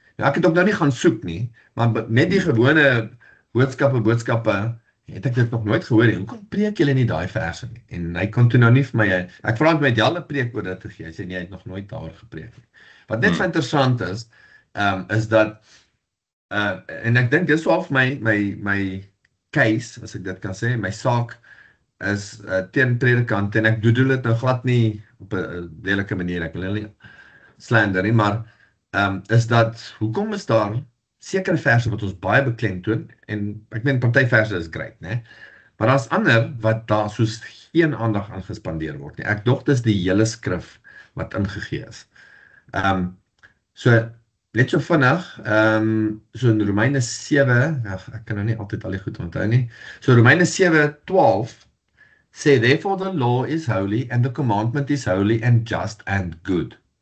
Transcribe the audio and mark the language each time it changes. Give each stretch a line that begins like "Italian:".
Afrikaans: Nou, ek het ook nou nie gaan soek nie, maar met die gewone boodskappe, het ek dit nog nooit gehoor nie. Hoekom preek julle nie daai verse nie? En hy kon toe nou nie vir my, ek vra met jy al 'n preek oor dit te gee, hy sê nie, hy het nog nooit daaroor gepreek nie. Wat net so interessant is dat, en ek dink, dit is wel my case, as ek dit kan sê, my saak is teen predikant, en ek doen dit nou glad nie op 'n lelike manier, ek wil nie slander nie, maar is dat, hoekom is daar sekere verse wat ons baie beklemtoon, en ek meen party verse is great, né? Maar daar's ander wat daar soos geen aandag aan gespandeer word nie. Ek dog dis die hele skrif wat ingegee is. So net so vinnig, so in Romeine 7, ek kan nou nie altyd al die goed onthou nie.
English: So Romeine 7:12 say, therefore the law is holy, and the commandment is holy and just and good.